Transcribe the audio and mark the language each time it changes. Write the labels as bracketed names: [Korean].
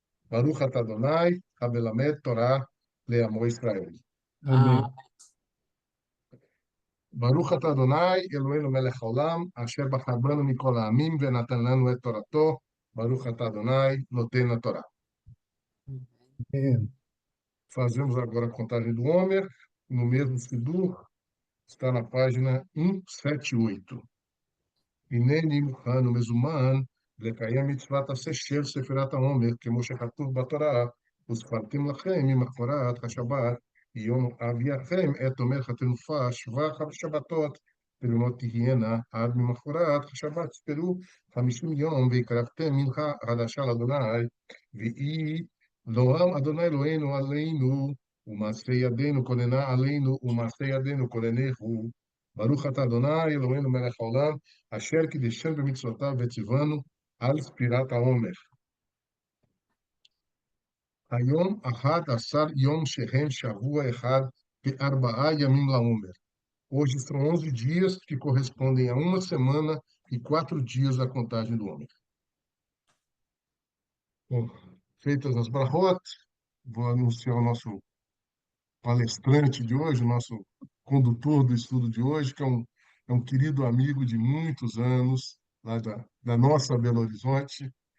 [Hebrew] ברוך אתה אדוני המלמד תורה לעמו ישראל. [Portuguese] Amém. [Hebrew] ברוך אתה אדוני אלוהינו מלך העולם אשר בחר בנו מכל העמים ונתן לנו את תורתו. ברוך אתה אדוני נותן התורה. [Portuguese] Amém. Fazemos agora a contagem do Homer, no mesmo Sidur, está na página 178. [Hebrew] הנני מוכן ומזומן לקיים מצוות עשה של ספירת העומר, כמו שכתוב בתורה, וספרתם לכם ממחרת השבת, יום אביכם את עומר התנופה, 7 שבתות, ולמות תהיינה עד ממחרת השבת, ספרו 50 יום, והקרבתם מנחה חדשה לאדוני, ויהי לעולם אדוני אלוהינו עלינו, ומעשה ידינו כוננה עלינו, ומעשה ידינו כוננהו. ברוך אתה אדוני אלוהינו מלך העולם, אשר קידשנו במצוותיו וציוונו על ספירת העומר. היום 11 יום שהם שבוע אחד ו4 ימים לעומר. [Portuguese] Hoje são 11 dias que correspondem a uma semana e 4 dias da contagem do Homer. Bom, feitas as brachot, vou anunciar o nosso palestrante de hoje, o nosso condutor do estudo de hoje, que é um querido amigo de muitos anos, lá da nossa Belo Horizonte,